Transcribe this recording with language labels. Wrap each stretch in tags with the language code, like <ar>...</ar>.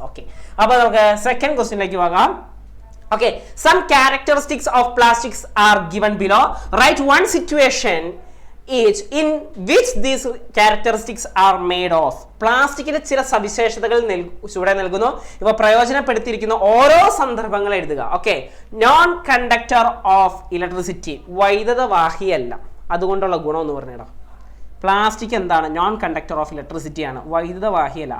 <ml>Okay, അപ്പോൾ നമുക്ക് second ക്വസ്റ്റ്യനിലേക്ക് പോകാം.</ml> <en>Okay, some characteristics of plastics are given below. Write one situation each in which these characteristics are made of.</en> <ml>പ്ലാസ്റ്റിക്കിന്റെ ചില സവിശേഷതകൾ ചുവടെ നൽകുന്നു. ഇവ പ്രയോജനപ്പെടുത്തിയിരിക്കുന്ന ഓരോ സന്ദർഭങ്ങൾ എഴുതുക.</ml> <en>okay, non conductor of electricity,</en> <ml>വൈദ്യുതവാഹിയല്ല. അതുകൊണ്ടുള്ള ഗുണം എന്ന് പറഞ്ഞിടാം. പ്ലാസ്റ്റിക് എന്താണ്?</ml> <en>non conductor of electricity</en> <ml>ആണ്, വൈദ്യുതവാഹിയല്ല.</ml>